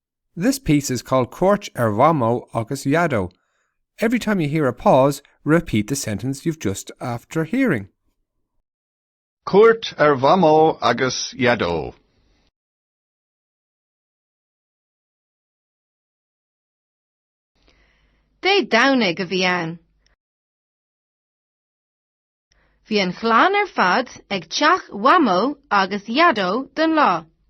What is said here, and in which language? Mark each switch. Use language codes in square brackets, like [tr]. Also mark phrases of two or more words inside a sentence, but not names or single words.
[en] This piece is called Cuairt Mhamó agus Dhaideo. Every time you hear a pause, repeat the sentence you've just after hearing. [ga] Cuairt Mhamó agus Dhaideo. Dhaideo go bhí ann. Bhí an chlann ar fad ag teach Mhamó agus Dhaideo don lá.